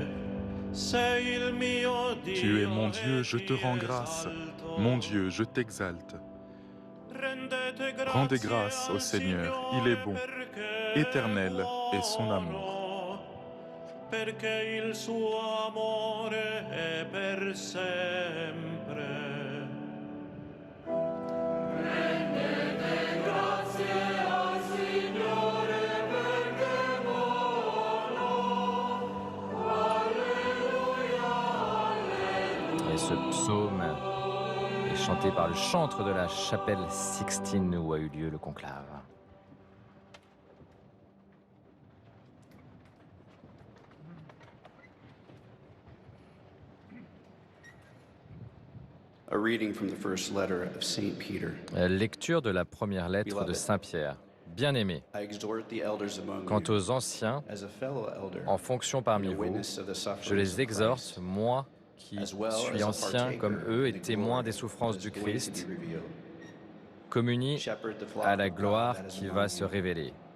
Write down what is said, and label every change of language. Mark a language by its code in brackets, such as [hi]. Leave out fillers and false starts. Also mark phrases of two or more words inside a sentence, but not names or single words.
[it] Sei il mio Dio. [fr] Tu es mon Dieu, je te rends grâce. Mon Dieu, je t'exalte. Rendez grâce au Seigneur, il est bon. Éternel est son amour. [it] Perché il suo amore è per sempre. [fr] Ce psaume est chanté par le chantre de la chapelle Sixtine où a eu lieu le conclave. [en] A reading from the first letter of Saint Peter. [fr] Lecture de la première lettre de Saint Pierre. Bien-aimés, quant aux anciens, en fonction parmi vous, je les exhorte, moi qui suis ancien comme eux et témoin des souffrances du Christ, communie à la gloire qui va se révéler.